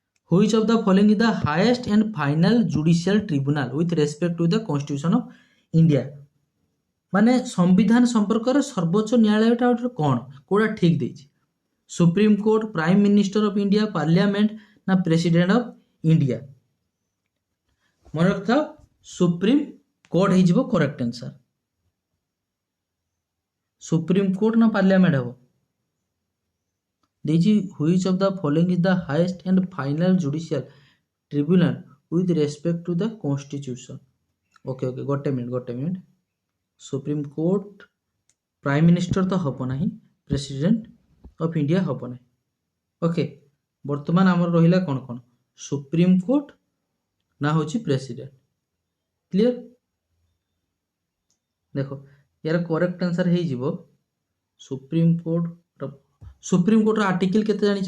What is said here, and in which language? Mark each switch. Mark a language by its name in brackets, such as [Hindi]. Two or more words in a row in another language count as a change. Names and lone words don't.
[English] Which of the following is the highest and final judicial tribunal with respect to the constitution of India? [Odia] ମାନେ ସମ୍ବିଧାନ ସମ୍ପର୍କରେ ସର୍ବୋଚ୍ଚ ନ୍ୟାୟାଳୟଟା କ'ଣ କୋଉଟା ଠିକ୍ ଦେଇଛି? [English] Supreme Court, Prime Minister of India, Parliament ନା President of India? [Odia] ମନେ ରଖିଥାଅ, ସୁପ୍ରିମ କୋର୍ଟ ହେଇଯିବ [English] correct answer. [Odia] ସୁପ୍ରିମ କୋର୍ଟ ନା ପାର୍ଲିଆମେଣ୍ଟ ହେବ? ଦେଇଛି [English] which of the following is the highest and final judicial tribunal with respect to the constitution? [Odia] ओके ଗୋଟେ ମିନିଟ୍। ସୁପ୍ରିମ କୋର୍ଟ, [English] Prime Minister [Odia] ତ ହେବ ନାହିଁ, [English] President of India [Odia] ହେବ ନାହିଁ। ଓକେ, ବର୍ତ୍ତମାନ ଆମର ରହିଲା କ'ଣ କ'ଣ? ସୁପ୍ରିମ କୋର୍ଟ ନା ହେଉଛି ପ୍ରେସିଡେଣ୍ଟ। କ୍ଲିୟର? ଦେଖ यार [English] correct answer [Odia] ହେଇଯିବ ସୁପ୍ରିମ କୋର୍ଟର ଆର୍ଟିକଲ କେତେ ଜାଣିଛ?